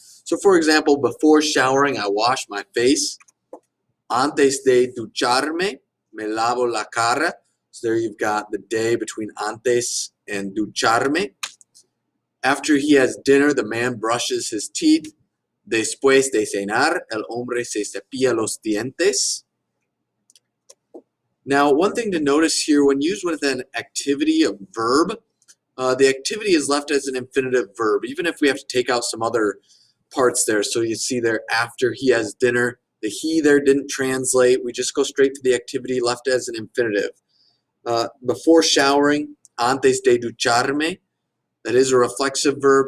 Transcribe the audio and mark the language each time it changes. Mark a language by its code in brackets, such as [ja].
[en] So for example, before showering, I wash my face. [es] Antes de ducharme, me lavo la cara. [en] So there you've got the day between antes and ducharme. After he has dinner, the man brushes his teeth. [es] Después de cenar, el hombre se cepilla los dientes. [en] Now, one thing to notice here, when used with an activity, a verb, the activity is left as an infinitive verb, even if we have to take out some other parts there. So you see there, after he has dinner, the he there didn't translate. We just go straight to the activity left as an infinitive. Before showering, [es] antes de ducharme, [en] that is a reflexive verb.